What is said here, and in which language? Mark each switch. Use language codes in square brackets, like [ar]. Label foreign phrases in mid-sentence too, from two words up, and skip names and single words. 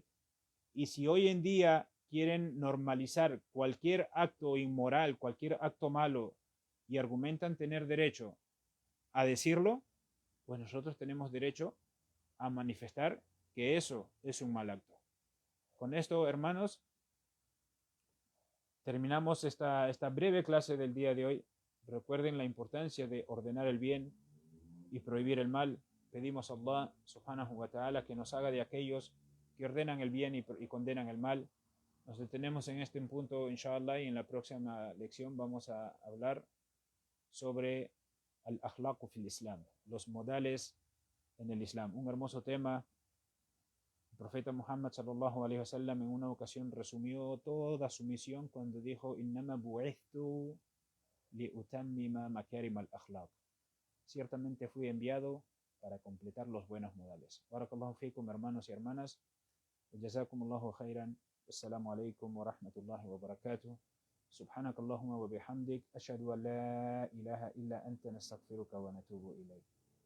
[es] Y si hoy en día quieren normalizar cualquier acto inmoral, cualquier acto malo, y argumentan tener derecho a decirlo, pues nosotros tenemos derecho a manifestar que eso es un mal acto. Con esto, hermanos, terminamos esta breve clase del día de hoy. Recuerden la importancia de ordenar el bien y prohibir el mal. Pedimos a Allah [ar] سبحانه وتعالى [es] que nos haga de aquellos que ordenan el bien y condenan el mal. Nos detenemos en este punto, inshallah, y en la próxima lección vamos a hablar sobre [ar] الأخلاق في الإسلام, [es] los modales en el Islam. Un hermoso tema. El profeta Muhammad [ar] صلى الله عليه وسلم [es] en una ocasión resumió toda su misión cuando dijo: [ar] إنما بعثت لأتمم مكارم الأخلاق. [es] Ciertamente fui enviado para completar los buenos modales. [ar] بارك الله فيكم, [es] hermanos y hermanas. [ar] جزاكم الله خيرا. السلام عليكم ورحمة الله وبركاته. سبحانك اللهم وبحمدك أشهد أن لا إله إلا أنت نستغفرك ونتوب إليك.